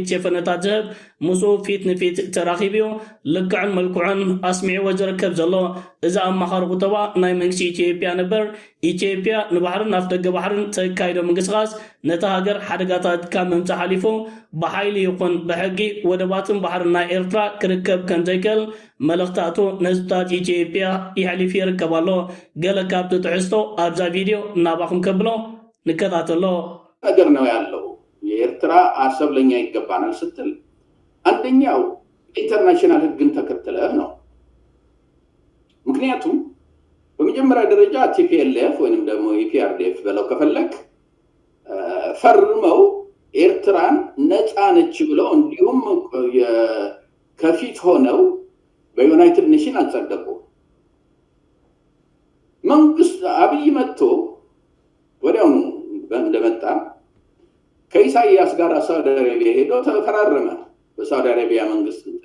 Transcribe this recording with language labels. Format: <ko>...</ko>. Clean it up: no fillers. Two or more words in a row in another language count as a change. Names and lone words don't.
<ti>ሸፈነታት ዝህብ ምስኡ ፊት ንፊት ተራኺብዮ ልክዕን መልክዑን ኣስሚዕዎ ዝርከብ ዘሎ እዚ ኣማኻሪ ቁጠባ ናይ መንግስቲ ኢትዮጵያ ነበር። ኢትዮጵያ ንባሕርን ኣፍደገ ባሕርን ተካይዶ ምንቅስቓስ ነታ ሃገር ሓደጋታት ካብ ምምጻእ ሓሊፉ ብሓይሊ ይኹን ብሕጊ ወደባትን ባሕርን ናይ ኤርትራ ክርከብ ከም ዘይክእል መልእኽታቱ ንህዝብታት ኢትዮጵያ ይሕሊፍ ይርከብ ኣሎ። ገለ ካብቲ ትሕዝቶ ኣብዛ ቪድዮ እናባኹም ከብሎ ንከታተሎ</ti> <am>ነገር ነው ያለው። የኤርትራ አሰብ ለኛ ይገባናል ስትል አንደኛው ኢንተርናሽናል ህግን ተከትለህ ነው። ምክንያቱም በመጀመሪያ ደረጃ ቲፒኤልኤፍ ወይንም ደግሞ ኢፒአርዲኤፍ በለው ከፈለክ ፈርመው ኤርትራን ነፃ ነች ብለው እንዲሁም ከፊት ሆነው በዩናይትድ ኔሽን አጸደቁ። መንግስት አብይ መጥቶ ወዲያውኑ እንደመጣ ከኢሳያስ ጋር ሳውዲ አረቢያ ሄዶ ተፈራረመ። በሳውዲ አረቢያ መንግስት</am>